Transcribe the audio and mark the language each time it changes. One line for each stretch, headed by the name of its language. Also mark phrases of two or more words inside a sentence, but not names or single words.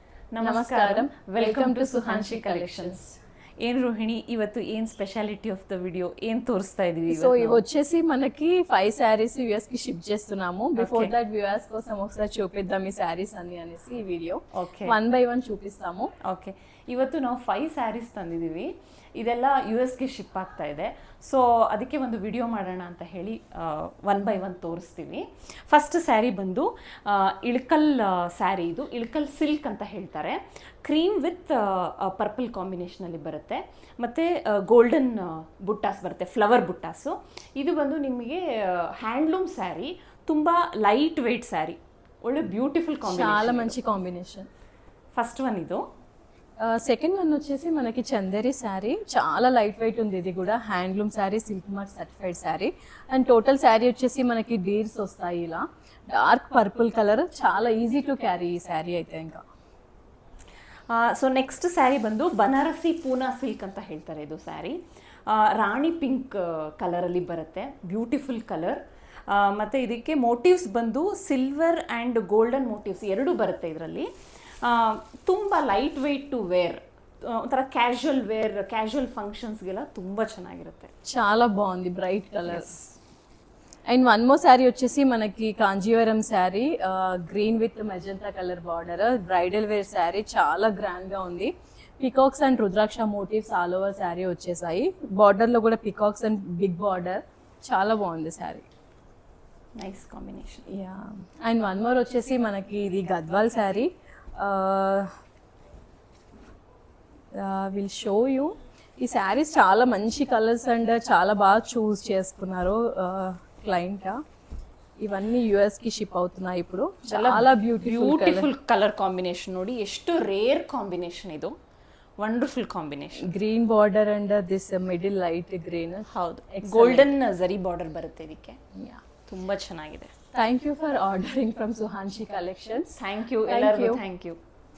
English: ನಮಸ್ಕಾರಂ welcome to ಸುಹಾನ್ಶಿ ಕಲೆಕ್ಷನ್ಸ್.
Telugu: ఏం రోహిణి ಇವತ್ತು ఏం
English: speciality of the video
Telugu: ఏం తోరుస్తా ఇదివి సో ఇవి వచ్చేసి మనకి 5 సారీస్ యూఎస్ కి షిప్ చేస్తున్నాము.
English: before that viewers
Telugu: కోసం ఒకసారి చూపిద్దాం ఈ సారీస్ అన్ని అనేసి ఈ వీడియో
English: one by one
Telugu: చూపిస్తాము.
Kannada: ಓಕೆ, ಇವತ್ತು ನಾವು 5 ಸ್ಯಾರೀಸ್ ತಂದಿದ್ದೀವಿ. ಇದೆಲ್ಲ ಯು ಎಸ್ಗೆ ಶಿಪ್ ಆಗ್ತಾ ಇದೆ. ಸೊ ಅದಕ್ಕೆ ಒಂದು ವಿಡಿಯೋ ಮಾಡೋಣ ಅಂತ ಹೇಳಿ
English: one by one
Kannada: ತೋರಿಸ್ತೀವಿ.
English: first saree
Kannada: ಬಂದು ಇಳ್ಕಲ್ ಸ್ಯಾರಿ. ಇದು ಇಳ್ಕಲ್ ಸಿಲ್ಕ್ ಅಂತ ಹೇಳ್ತಾರೆ.
English: cream with purple
Kannada: ಕಾಂಬಿನೇಷನಲ್ಲಿ ಬರುತ್ತೆ ಮತ್ತು ಗೋಲ್ಡನ್ ಬುಟ್ಟಾಸ್ ಬರುತ್ತೆ, ಫ್ಲವರ್ ಬುಟ್ಟಾಸು. ಇದು ಬಂದು ನಿಮಗೆ
English: handloom saree,
Kannada: ತುಂಬ
English: light weight saree,
Kannada: ಒಳ್ಳೆ
English: beautiful combination,
Telugu: చాలా మంచి కాంబినేషన్.
English: first one ಇದು. second one
Telugu: వచ్చేసి మనకి చందేరి శారీ, చాలా
English: light weight
Telugu: ఉంది. ఇది కూడా
English: handloom saree, silk mark certified saree. and total saree
Telugu: వచ్చేసి మనకి డీర్స్ వస్తాయి ఇలా
English: dark purple colour.
Telugu: చాలా
English: easy to carry
Telugu: ఈ శారీ అయితే. ఇంకా
English: so next saree
Kannada: ಬಂದು ಬನಾರಸಿ ಪೂನಾ ಸಿಲ್ಕ್ ಅಂತ ಹೇಳ್ತಾರೆ. ಇದು ಸ್ಯಾರಿ ರಾಣಿ ಪಿಂಕ್ ಕಲರಲ್ಲಿ ಬರುತ್ತೆ,
English: beautiful colour.
Kannada: ಮತ್ತು ಇದಕ್ಕೆ ಮೋಟಿವ್ಸ್ ಬಂದು
English: silver and golden motifs
Kannada: ಎರಡೂ ಬರುತ್ತೆ ಇದರಲ್ಲಿ. ತುಂಬ
English: light weight to wear,
Kannada: ಒಂಥರ
English: casual wear, casual functions
Kannada: ತುಂಬ ಚೆನ್ನಾಗಿರುತ್ತೆ.
Telugu: చాలా బాగుంది,
English: bright colours. and one more saree
Telugu: వచ్చేసి మనకి కాంజీవరం శారీ,
English: green with magenta colour border, bridal wear saree.
Telugu: చాలా గ్రాండ్గా ఉంది.
English: peacocks and rudraksha motifs all over saree వచ్చేసాయి.
Telugu: బార్డర్లో కూడా
English: peacocks and big border.
Telugu: చాలా బాగుంది శారీ,
English: nice combination. యా. and one more
Telugu: వచ్చేసి మనకి ఇది గద్వాల్ శారీ.
English: will show you.
Telugu: ఈ శారీస్ చాలా మంచి
English: colours and
Telugu: చాలా బాగా చూస్ చేసుకున్నారు క్లయింట్. ఇవన్నీ యుఎస్ కి షిప్ అవుతున్నాయి ఇప్పుడు. చాలా
English: beautiful colour combination.
Kannada: ನೋಡಿ ಎಷ್ಟು
English: rare combination
Kannada: ಇದು,
English: wonderful combination. green border and this middle light green.
Kannada: ಹೌದು, ಗೋಲ್ಡನ್ ಜರಿ ಬಾರ್ಡರ್ ಬರುತ್ತೆ ಇದಕ್ಕೆ. ತುಂಬ ಚೆನ್ನಾಗಿದೆ.
English: thank you for ordering from ಸುಹಾನ್ಶಿ ಕಲೆಕ್ಷನ್ಸ್. thank you ಎಲ್ಲರಿಗೂ, thank you.